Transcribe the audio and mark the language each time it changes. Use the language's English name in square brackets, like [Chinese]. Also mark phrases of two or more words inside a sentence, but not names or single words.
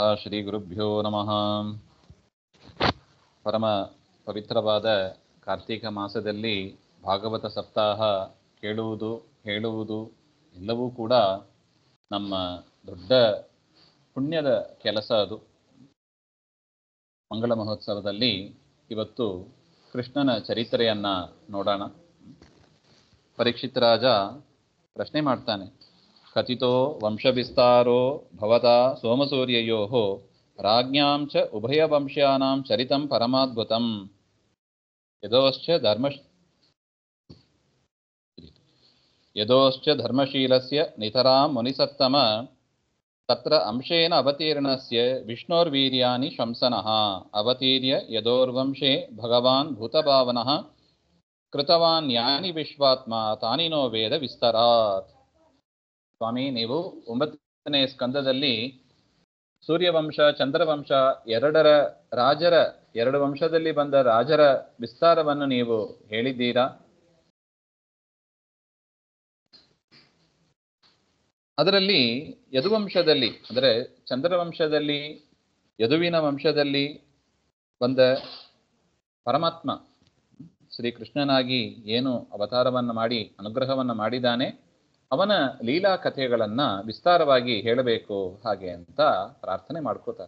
[Sanskrit] ಶ್ರೀ ಗುರುಭ್ಯೋ ನಮಃ. [Kannada] ಪರಮ ಪವಿತ್ರವಾದ ಕಾರ್ತೀಕ ಮಾಸದಲ್ಲಿ ಭಾಗವತ ಸಪ್ತಾಹ ಕೇಳುವುದು ಹೇಳುವುದು ಎಲ್ಲವೂ ಕೂಡ ನಮ್ಮ ದೊಡ್ಡ ಪುಣ್ಯದ ಕೆಲಸ. ಅದು ಮಂಗಳ ಮಹೋತ್ಸವದಲ್ಲಿ ಇವತ್ತು ಕೃಷ್ಣನ ಚರಿತ್ರೆಯನ್ನ ನೋಡೋಣ. ಪರೀಕ್ಷಿತ್ ರಾಜ ಪ್ರಶ್ನೆ ಮಾಡ್ತಾನೆ, [Sanskrit] ಕಥಿತೋ ವಂಶವಿಸ್ತಾರೋ ಭವತಾ ಸೋಮಸೂರ್ಯಯೋಃ ರಾಜ್ಞಾಂ ಚ ಉಭಯವಂಶ್ಯಾನಾಂ ಚರಿತಂ ಪರಮಾದ್ಭುತಂ ಯದೋಶ್ಚ ಧರ್ಮಶೀಲಸ್ಯ ನಿತರಾಂ ಮುನಿಸತ್ತಮ ತತ್ರ ಅಂಶೇನ ಅವತೀರ್ಣಸ್ಯ ವಿಷ್ಣೋರ್ವೀರ್ಯಾಣಿ ಶಂಸನಃ ಅವತೀರ್ಯ ಯದೋರ್ವಂಶೇ ಭಗವಾನ್ ಭೂತಭಾವನಃ ಕೃತವಾನ್ ಯಾನಿ ವಿಶ್ವಾತ್ಮ ತಾನಿ ನೋ ವೇದ ವಿಸ್ತರಾತ್. [Kannada] ಸ್ವಾಮಿ, ನೀವು 9ನೇ ಸ್ಕಂದದಲ್ಲಿ ಸೂರ್ಯವಂಶ ಚಂದ್ರವಂಶ ಎರಡು ವಂಶದಲ್ಲಿ ಬಂದ ರಾಜರ ವಿಸ್ತಾರವನ್ನು ನೀವು ಹೇಳಿದ್ದೀರಾ. ಅದರಲ್ಲಿ ಯದುವಂಶದಲ್ಲಿ ಅಂದರೆ ಚಂದ್ರವಂಶದಲ್ಲಿ ಯದುವಿನ ವಂಶದಲ್ಲಿ ಬಂದ ಪರಮಾತ್ಮ ಶ್ರೀಕೃಷ್ಣನಾಗಿ ಏನು ಅವತಾರವನ್ನು ಮಾಡಿ ಅನುಗ್ರಹವನ್ನು ಮಾಡಿದ್ದಾನೆ ಅವನ ಲೀಲಾ ಕಥೆಗಳನ್ನ ವಿಸ್ತಾರವಾಗಿ ಹೇಳಬೇಕು ಹಾಗೆ ಅಂತ ಪ್ರಾರ್ಥನೆ ಮಾಡ್ಕೋತಾರೆ.